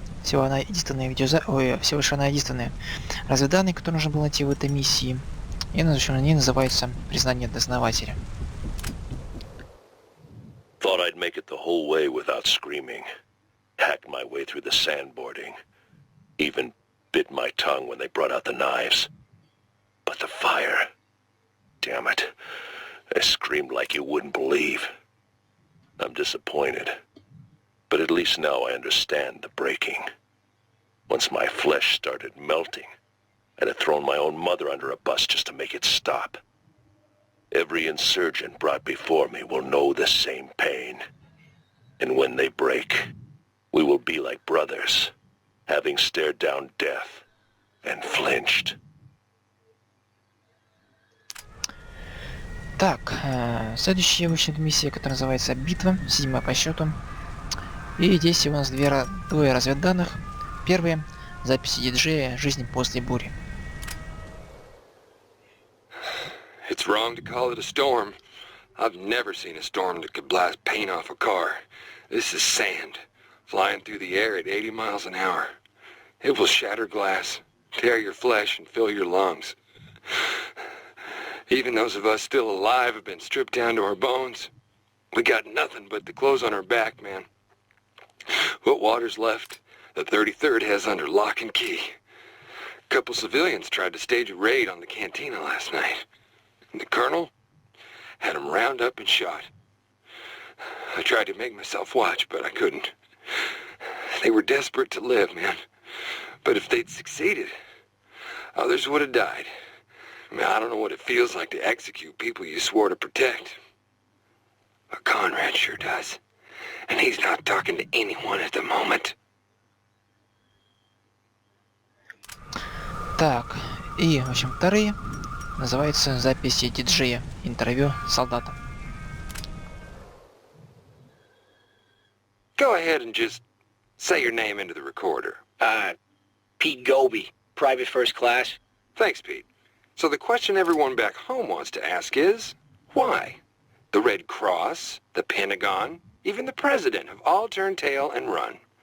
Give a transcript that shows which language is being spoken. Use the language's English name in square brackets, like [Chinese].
[Russian] Всего она единственная всего лишь она единственная разведданные, которые нужно было найти в этой миссии. И на ней называется «Признание дознавателя». [English] Thought I'd make it the whole way without screaming. Hacked my way through the sandboarding. Even bit my tongue when they brought out the knives. But the fire... Damn it. I screamed like you wouldn't believe. I'm disappointed. But at least now I understand the breaking. Once my flesh started melting, I'd have thrown my own mother under a bus just to make it stop. Every insurgent brought before me will know the same pain. And when they break, we will be like brothers, having stared down death and flinched. [Russian] Так, следующая, в общем-то, миссия, которая называется «Битва», 7-я по счету. И здесь у нас двое разведданных. Первые — записи диджея «Жизнь после бури». [English] It's wrong to call it a storm. I've never seen a storm that could blast paint off a car. This is sand, flying through the air at 80 miles an hour. It will shatter glass, tear your flesh, and fill your lungs. Even those of us still alive have been stripped down to our bones. We got nothing but the clothes on our back, man. What water's left, the 33rd has under lock and key. A couple civilians tried to stage a raid on the cantina last night. And the colonel had them round up and shot. I tried to make myself watch, but I couldn't. They were desperate to live, man. But if they'd succeeded, others would have died. I mean, I don't know what it feels like to execute people you swore to protect. But Conrad sure does. And he's not talking to anyone at the moment. [Russian] Так, и, в общем, вторые называются «Записи диджея. Интервью с солдатом». [English] Go ahead and just say your name into the recorder. Pete Goby, private first class. Thanks, Pete. So the question everyone back home wants to ask is, why? The Red Cross, the Pentagon, even the President have all turned tail and run.